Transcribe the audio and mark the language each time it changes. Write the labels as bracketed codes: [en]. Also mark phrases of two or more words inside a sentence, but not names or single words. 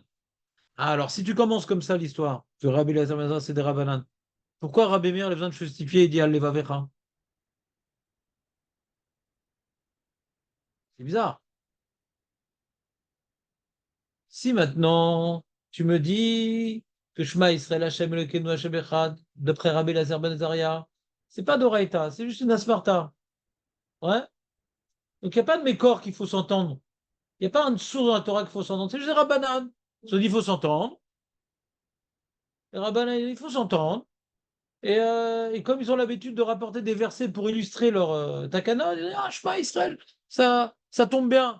[fr] Ah, alors, si tu commences comme ça l'histoire, que Rabbi Eliezer ben Azaria, c'est des rabanan. Pourquoi Rabbi Meir a besoin de justifier et dit [he] על לבבך? [fr] C'est bizarre. Si maintenant tu me dis que [he] שמע ישראל השם אלוקינו השם אחד, [fr] d'après Rabbi Eliezer ben Azaria, c'est pas d'Oraïta, c'est juste une asmarta. Ouais? Donc il n'y a pas de mécor qu'il faut s'entendre. Il n'y a pas un dessous dans la Torah qu'il faut s'entendre. C'est juste des Rabbanan. Ils ont dit il faut s'entendre. Les Rabbanan, il faut s'entendre. Et comme ils ont l'habitude de rapporter des versets pour illustrer leur takana, ils disent ah, [he] שמע ישראל, [fr] ça tombe bien.